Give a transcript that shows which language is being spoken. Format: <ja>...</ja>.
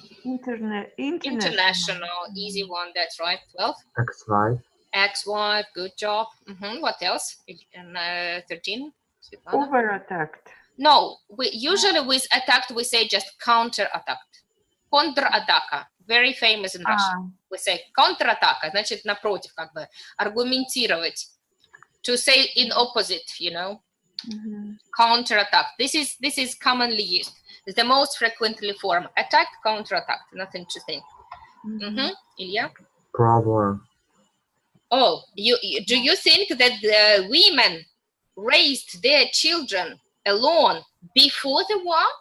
<en>International. Easy one. That's right. 12. Ex-wife. Ex-wife. Good job. What else? And 13. Svetlana. Over-attacked. No. Usually with attacked we say just counter-attacked. Контратака. Very famous in Russian. We say контратака.</en> <ru>Значит, напротив, как бы аргументировать.</ru> <en>To say in opposite, you know. Counterattack. This is commonly used. It's the most frequently form. Attack, counterattack. Nothing to think. Ilya? Problem. Oh, do you think that the women raised their children alone before the war?</en>